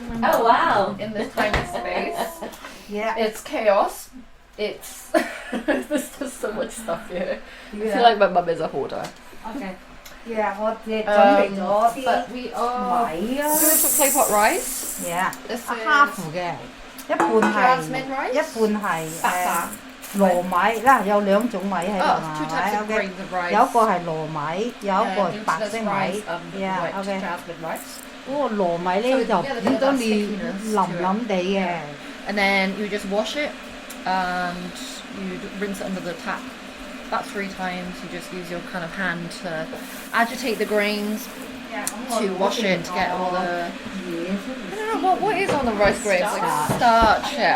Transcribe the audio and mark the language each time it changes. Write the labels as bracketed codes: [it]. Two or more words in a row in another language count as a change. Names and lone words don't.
[en] Oh, wow. In this tiny space. Yeah. It's chaos. It's there's just so much stuff here. I feel like my mum is a hoarder. Okay. But we are doing some clay pot rice. Yeah. This is [yue] 蝦乎嘅，一半係 [en] jasmine rice. [yue] 一半係白飯。糯米啦，有兩種米喺度 [en] two [yue] 嘛， [en] types of [yue] 係咪 [en] grains of rice. [yue] 有一個係糯米，有一個係白色 [en] Glutinous [yue] 米 [en] rice, white [yue] ，OK。 [en] jasmine rice. [yue] 嗰個糯米咧就變咗你腍地嘅。 [en] And then you just wash it and you rinse it under the tap about 3 times. You just use your kind of hand to agitate the grains to wash it to get all the, I don't know, what is on the rice grains? Like starch, yeah.